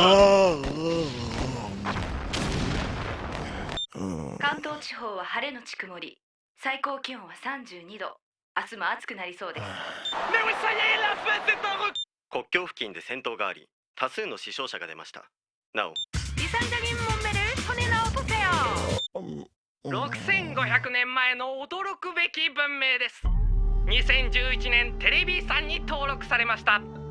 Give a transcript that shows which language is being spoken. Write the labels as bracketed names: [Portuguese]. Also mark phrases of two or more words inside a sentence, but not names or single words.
[Japanese] 関東地方は晴れのち曇り、最高気温は32度。明日も暑くなりそうです。 [French] Mais oui, ça y est, la fête est un record! [Japanese] 国境付近で戦闘があり多数の死傷者が出ました。なお [Korean] 이상적인 몸매를 손에 넣어보세요. [Japanese] 6500年前の驚くべき文明です。2011年テレビ遺産に登録されました。